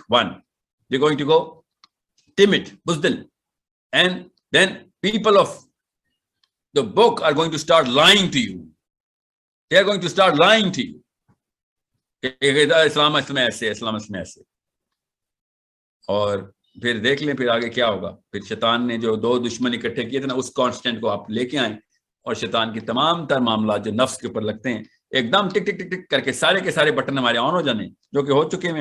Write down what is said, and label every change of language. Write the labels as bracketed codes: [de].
[en] One, you going to go timid, بزدل. And then people of the book are going to start lying to you. They are going to start lying to you. [ur] اسلام میں ایسے، اسلام میں ایسے. اور پھر دیکھ لیں پھر آگے کیا ہوگا. پھر شیطان نے جو 2 دشمن اکٹھے کیے تھے نا، اس کانسٹنٹ کو آپ لے کے آئیں اور شیطان کی تمام تر معاملات جو نفس کے اوپر لگتے ہیں ایک دم ٹک ٹک ٹک ٹک کر کے سارے کے سارے بٹن ہمارے آن ہو جانے، جو کہ ہو چکے ہیں.